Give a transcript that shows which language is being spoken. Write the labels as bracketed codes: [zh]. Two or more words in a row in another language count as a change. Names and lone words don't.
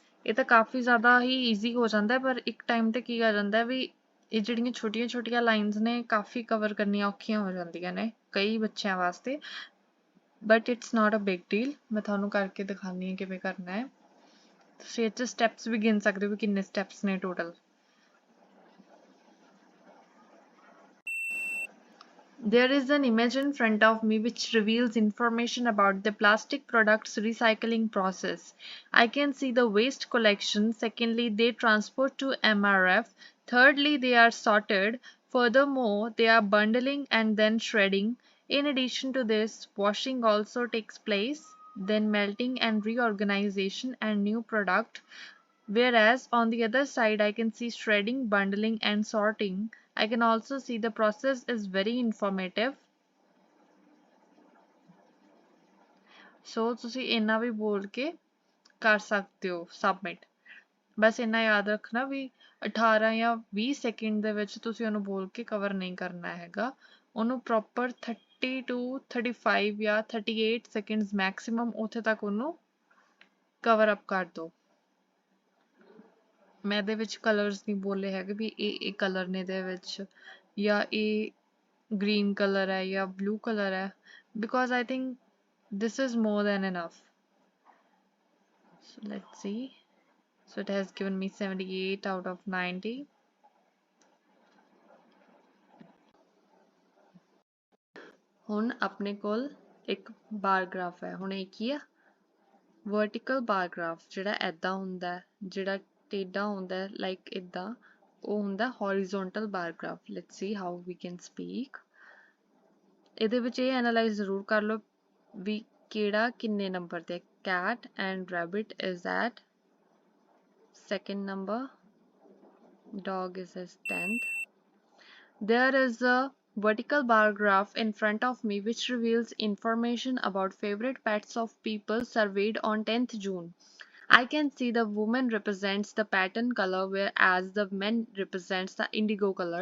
[pa] ਇਹ ਤਾਂ ਕਾਫੀ ਜ਼ਿਆਦਾ ਹੀ ਈਜ਼ੀ ਹੋ ਜਾਂਦਾ ਹੈ, ਪਰ ਇੱਕ ਟਾਈਮ ਤੇ ਕੀ ਆ ਜਾਂਦਾ ਵੀ ਇਹ ਜਿਹੜੀਆਂ ਛੋਟੀਆਂ ਛੋਟੀਆਂ ਲਾਈਨਸ ਨੇ ਕਾਫੀ ਕਵਰ ਕਰਨੀਆਂ ਔਖੀਆਂ ਹੋ ਜਾਂਦੀਆਂ ਨੇ ਕਈ ਬੱਚਿਆਂ ਵਾਸਤੇ, [en] but it's not a big deal. [pa] ਮੈਂ ਤੁਹਾਨੂੰ ਕਰਕੇ ਦਿਖਾਉਂਦੀ ਹਾਂ ਕਿਵੇਂ ਕਰਨਾ ਹੈ। ਤੁਸੀਂ ਇਹ 'ਚ ਸਟੈਪਸ ਵੀ ਗਿਣ ਸਕਦੇ ਹੋ ਵੀ ਕਿੰਨੇ ਸਟੈਪਸ ਨੇ ਟੋਟਲ। [en] There is an image in front of me which reveals information about the plastic products recycling process. I can see the waste collection. Secondly, they transport to MRF. Thirdly, they are sorted. Furthermore, they are bundling and then shredding. In addition to this, washing also takes place, then melting and reorganization and new product. Whereas on the other side, I can see shredding, bundling, and sorting. I can also see the process is very informative. [pa] So ਤੁਸੀਂ ਇੰਨਾ ਵੀ ਬੋਲ ਕੇ ਕਰ ਸਕਦੇ ਹੋ ਸਬਮਿਟ। ਬਸ ਇੰਨਾ ਯਾਦ ਰੱਖਣਾ ਵੀ 18 ਜਾਂ 20 ਸੈਕਿੰਡ ਦੇ ਵਿੱਚ ਤੁਸੀਂ ਉਹਨੂੰ ਬੋਲ ਕੇ ਕਵਰ ਨਹੀਂ ਕਰਨਾ ਹੈਗਾ, ਉਹਨੂੰ ਪ੍ਰੋਪਰ 30 to 35 ਜਾਂ 38 [en] seconds maximum [pa] ਉੱਥੇ ਤੱਕ ਉਹਨੂੰ [en] cover up [pa] ਕਰ ਦਿਓ। ਮੈਂ ਇਹਦੇ ਵਿੱਚ ਕਲਰਸ ਨਹੀਂ ਬੋਲੇ ਹੈਗੇ ਵੀ ਇਹ ਕਲਰ ਨੇ ਇਹਦੇ ਵਿੱਚ ਜਾਂ ਇਹ [en] green color [pa] ਹੈ ਜਾਂ [en] blue color [pa] ਹੈ, [en] because I think this is more than enough. So let's see. So it has given me 78 out of 90. [pa] ਹੁਣ ਆਪਣੇ ਕੋਲ ਇੱਕ [en] bar graph [pa] ਹੈ। ਹੁਣ ਇਹ ਕੀ ਆ, [en] vertical bar graph [pa] ਜਿਹੜਾ ਐਦਾਂ ਹੁੰਦਾ ਹੈ, ਜਿਹੜਾ ਟੇਢਾ ਹੁੰਦਾ ਹੈ ਲਾਈਕ ਇੱਦਾਂ, ਉਹ ਹੁੰਦਾ [en] horizontal bar graph. let's see how we can speak. [pa] ਇਹਦੇ ਵਿੱਚ ਇਹ ਐਨਾਲਾਈਜ਼ ਜ਼ਰੂਰ ਕਰ ਲਓ ਵੀ ਕਿਹੜਾ ਕਿੰਨੇ ਨੰਬਰ ਤੇ। [en] cat and rabbit is at second number, dog is as 10th. There is a vertical bar graph in front of me which reveals information about favorite pets of people surveyed on 10th June. I can see the woman represents the pattern color whereas the men represents the indigo color.